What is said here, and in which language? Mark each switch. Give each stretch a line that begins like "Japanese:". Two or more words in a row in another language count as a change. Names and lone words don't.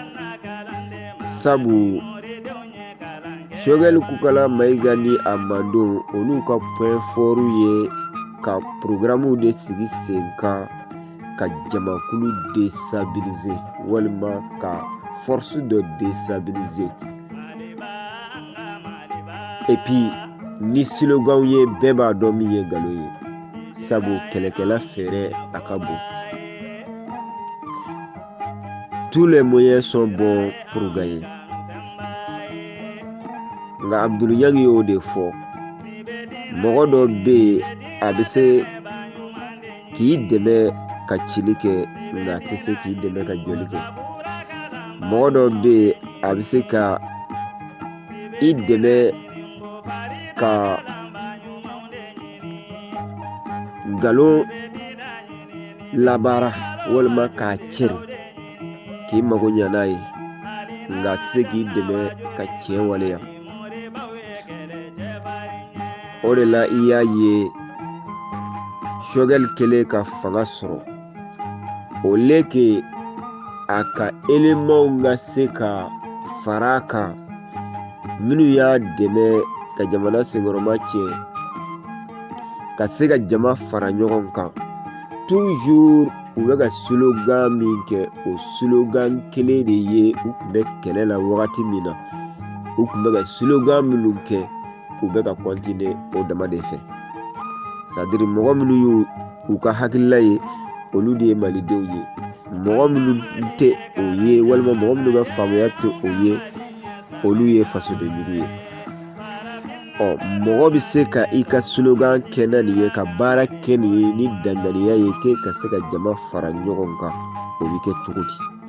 Bambara: Sabu Choguel Koukala Mayiga ni a mandenw olu ka
French: point fort
Bambara: ye ka programme de sigi sen kan ka jamakulu déstabiliser walima ka force dɔ déstabiliser.
French: Et puis
Bambara: ni slogan ye bɛɛ b'a dɔn min ye nkalon ye, sabu kɛlɛkɛla fɛrɛ a ka bon.
French: Tous les moyens sont bons pour gagner.
Bambara: Nka Abdul Yang y'o de fɔ, mɔgɔ dɔ bɛ yen a bɛ se k'i dɛmɛ ka cili kɛ nka a tɛ se k'i dɛmɛ ka jɔli kɛ. Mɔgɔ dɔ bɛ yen a bɛ se ka i dɛmɛ ka nkalon labaara walima k'a cɛri k'i mago ɲa n'a ye, nka a tɛ se k'i dɛmɛ ka tiɲɛ waleya. O de la i y'a ye Choguel kɛlen ka fanga sɔrɔ,
French: au lieu que
Bambara: a ka éléments ka se ka fara a kan minnu y'a dɛmɛ ka jamana senkɔrɔma tiɲɛ, ka se ka jama fara ɲɔgɔn kan, toujours u bɛ ka slogan min kɛ, o slogan kelen de ye u tun bɛ kɛlɛ la wagati min na. U tun bɛ ka slogan minnu kɛ, u bɛ ka continuer o dama de fɛ. C'est-à-dire mɔgɔ minnu y'u ka hakilila ye, olu de ye malidenw ye. Mɔgɔ minnu tɛ o ye walima mɔgɔ minnu ka faamuya tɛ o ye, olu ye fasoden jugu ye. Mɔgɔ bɛ se ka i ka slogan kɛ na nin ye, ka baara kɛ nin ye ni danganiya ye k'e ka se ka jama fara ɲɔgɔn kan, o bɛ kɛ cogo di?